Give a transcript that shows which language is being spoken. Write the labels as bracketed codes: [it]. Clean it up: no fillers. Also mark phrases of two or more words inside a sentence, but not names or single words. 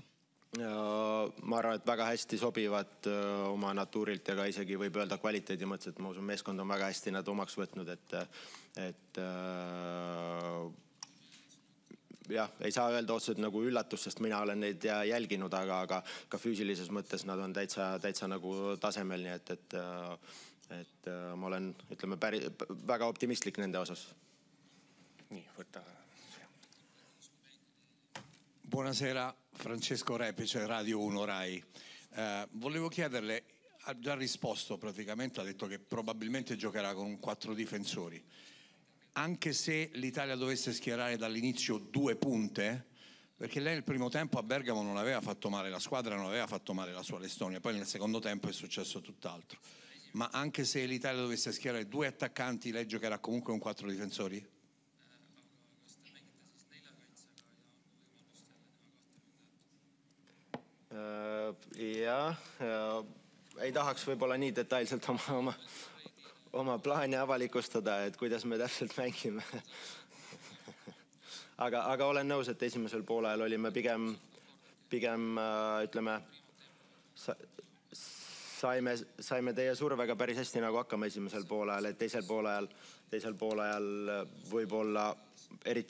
[et] Ma arvan, et väga hästi sobivad oma natuurilt ja ka isegi võib öelda kvaliteedi mõttes, et ma usun, meeskond on väga hästi nad omaks võtnud, et jah, ei saa öelda otseselt nagu üllatus, sest mina olen neid jälginud, aga ka füüsilises mõttes nad on täitsa nagu tasemel, nii et ma olen, ütleme, väga optimistlik nende osas. Nii, võtta. [it] Buonasera, Francesco Repice, Radio 1 Rai. Volevo chiederle, ha già risposto praticamente, ha detto che probabilmente giocherà con 4 difensori. Anche se l'Italia dovesse schierare dall'inizio 2 punte, perché lei nel primo tempo a Bergamo non aveva fatto male la squadra, non aveva fatto male la sua Estonia, poi nel secondo tempo è successo tutt'altro. Ma anche se l'Italia dovesse schierare 2 attaccanti, lei giocherà comunque con 4 difensori? [et] Ei tahaks võib-olla nii detailselt oma plaani avalikustada, et kuidas me täpselt mängime. Aga olen nõus, et esimesel poolajal olime pigem ütleme, saime teie survega päris hästi nagu hakkama esimesel poolajal, et teisel poolajal võib-olla eriti